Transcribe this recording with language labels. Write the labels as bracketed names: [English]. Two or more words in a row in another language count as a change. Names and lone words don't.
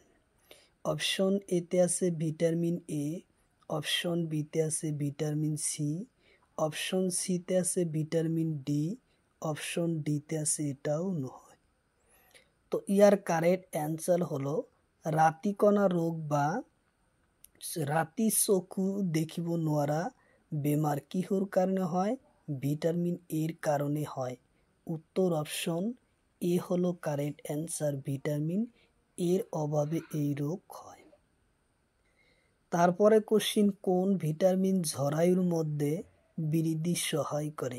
[Assamese] অপশন এতে আছে ভিটামিন এ, অপশন বিতে আছে ভিটামিন সি, অপশন সিতে আছে ভিটামিন ডি, অপশন ডিতে আছে এটাও নয়। তো ইয়ার [English] correct answer [Assamese] হলো রাতিকণা রোগ বা রাতি চকু দেখিব নোৱাৰা বেমার কিহর কারণে হয়? ভিটামিন এর কারণে হয়। উত্তর [English] option A [Assamese] হলো [English] correct answer, [Assamese] ভিটামিন এর অভাবে এই রোগ হয়। তারপরে কোশ্চিন, কোন ভিটামিন জরায়ুর মধ্যে বৃদ্ধি সহায় করে?